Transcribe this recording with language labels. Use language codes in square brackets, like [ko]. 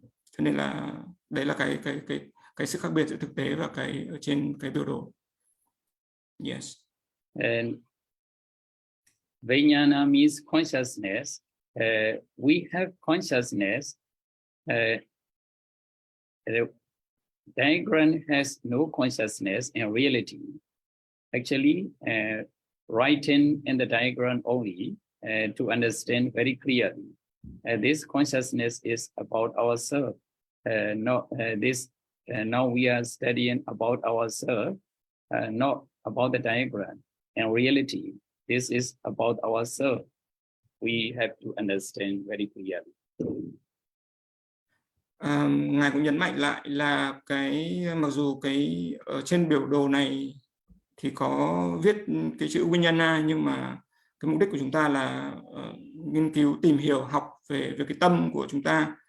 [vi] Cho nên là đấy là cái sự khác biệt giữa thực tế và cái ở trên cái biểu đồ. [en] Yes. And vijnana means consciousness. We have consciousness. The diagram has no consciousness in reality. Actually, writing in the diagram only to understand very clearly. This consciousness is about ourselves. Now we are studying about ourselves, not about the diagram. In reality, this is about ourselves. We have to understand very clearly. [vi] Ngài cũng nhấn mạnh lại là mặc dù ở trên biểu đồ này thì có viết cái chữ vijnana, nhưng mà cái mục đích của chúng ta là nghiên cứu, tìm hiểu, học về cái tâm của chúng ta.